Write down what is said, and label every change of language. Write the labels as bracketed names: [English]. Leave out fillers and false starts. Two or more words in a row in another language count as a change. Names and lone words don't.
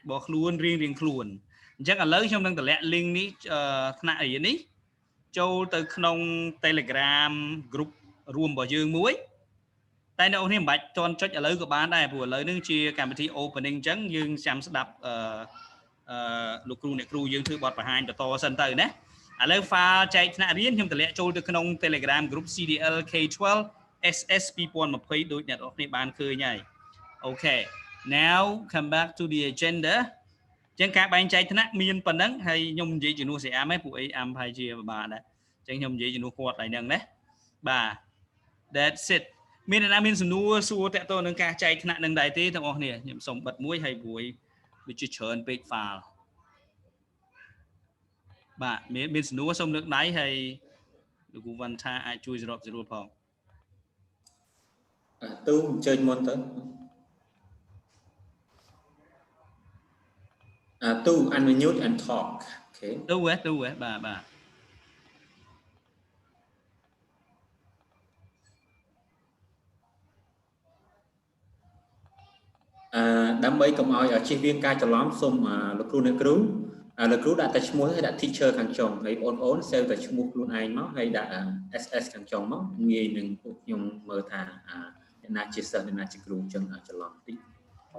[Khmer] របស់ខ្លួនរៀងខ្លួនអញ្ចឹងឥឡូវខ្ញុំនឹងតម្លាក់ link នេះថ្នាក់អីនេះចូលទៅក្នុង Telegram group រួមរបស់យើងមួយតែអ្នកនរគ្នាមិនបាច់ទាន់ចុចឥឡូវក៏បានដែរព្រោះឥឡូវនេះជាកម្មវិធី opening អញ្ចឹងយើងចាំស្ដាប់លោកគ្រូអ្នកគ្រូយើងធ្វើបទបង្ហាញបន្តសិនទៅណាឥឡូវ file ចែកថ្នាក់រៀនខ្ញុំតម្លាក់ចូលទៅក្នុង Telegram group CDL K12 SS 2020 ដូចអ្នកនរគ្នាបានឃើញហើយអូខេ [English] now come back to the agenda [Khmer] អញ្ចឹងការបែងចែកថ្នាក់មានប៉ុណ្ណឹ ងហើយខ្ញុំនិយាយជំនួស CM ហ្នឹងពួកអីអាំប្រហែលជាពិបាកដែរអញ្ចឹងខ្ញុំនិយាយជំនួសគាត់តែហ្នឹងណាបាទ [English] that's it [Khmer] មានអ្នកណាមានសំណួរសួរតើតើនឹងការចែកថ្នាក់នឹងដែរទេទាំងអស់គ្នាខ្ញុំសូមបិទមួយហើយព្រួយដូចជាច្រើនពេក file បាទមានសំណួរសូមលើកដៃហើយលោកគ្រូវ៉ាន់ថាអាចជួយសម្របសម្រួលផង ទូអញ្ជើញមុនទៅទូ [English] unmute and talk [Khmer] អូខេ ទូបាទ ដើម្បីកុំឲ្យជៀសវាងការច្រឡំសូមលោកគ្រូអ្នកគ្រូលោកគ្រូដាក់តែឈ្មោះហើយដាក់ teacher ខាងចុងហើយអូនសេវតែឈ្មោះខ្លួនឯងមកហើយដាក់ SS ខាងចុងមកងាយនឹងពួកខ្ញុំមើលថាអ្នកណាជាសិស្សអ្នកណាជាគ្រូអញ្ចឹងច្រឡំតិច